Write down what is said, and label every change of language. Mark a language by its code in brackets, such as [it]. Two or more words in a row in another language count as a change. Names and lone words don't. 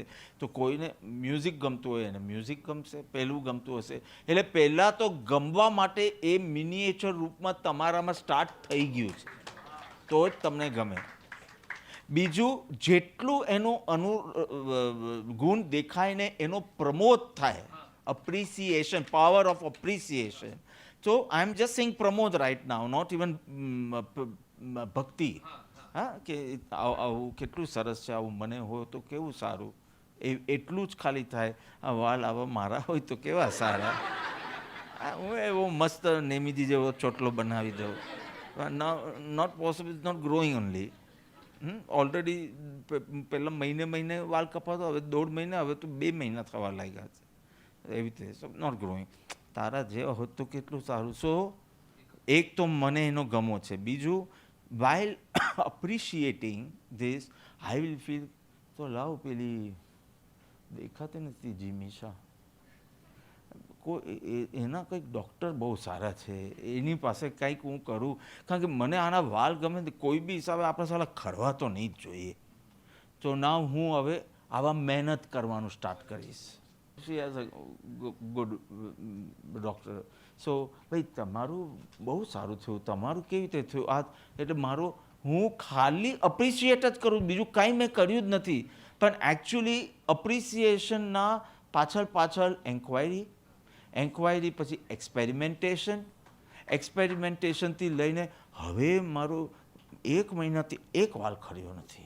[gu] તો કોઈને મ્યુઝિક ગમતું હોય એને મ્યુઝિક ગમશે, પહેલું ગમતું હશે. એટલે પહેલાં તો ગમવા માટે એ મિનિએચર રૂપમાં તમારામાં સ્ટાર્ટ થઈ ગયું છે, તો જ તમને ગમે. બીજું, જેટલું એનો ગુણ દેખાય ને એનો પ્રમોદ થાય, [en] appreciation, power of appreciation. So I am just saying pramod right now, not even bhakti. [gu] હા, કે આવું કેટલું સરસ છે, આવું મને હોય તો કેવું સારું, એટલું જ ખાલી થાય. આ વાલ આવા મારા હોય તો કેવા સારા, હું એવો મસ્ત નેમીજી જેવો ચોટલો બનાવી દઉં. [en] Not possible, is not growing only. [gu] ઓલરેડી પહેલાં મહિને વાલ કપાતો, હવે 1.5 મહિના, હવે તો 2 મહિના થવા લાગ્યા છે. એવી રીતે [en] not growing. [gu] તારા જેવા હોત તો કેટલું સારું. સો એક તો મને એનો ગમો છે. બીજું, [en] while appreciating this, I will feel [gu] તો લાવ પેલી દેખાતી નથી જીમીશા, એના કંઈક ડૉક્ટર બહુ સારા છે, એની પાસે કંઈક હું કરું. કારણ કે મને આના વાલ ગમે તે કોઈ બી હિસાબે આપણે સાલા ખરવા તો નહીં જ જોઈએ. તો ના, હું હવે આવા મહેનત કરવાનું સ્ટાર્ટ કરીશ. [en] She has a good doctor. [gu] So ભાઈ તમારું બહુ સારું થયું, તમારું કેવી રીતે થયું આ, એટલે મારો હું ખાલી અપ્રિશિએટ જ કરું, બીજું કાંઈ મેં કર્યું જ નથી. પણ એકચ્યુઅલી અપ્રિસિએશનના પાછળ એન્ક્વાયરી પછી એક્સપેરિમેન્ટેશનથી લઈને હવે મારો 1 મહિનાથી એક વાલ ખર્યો નથી.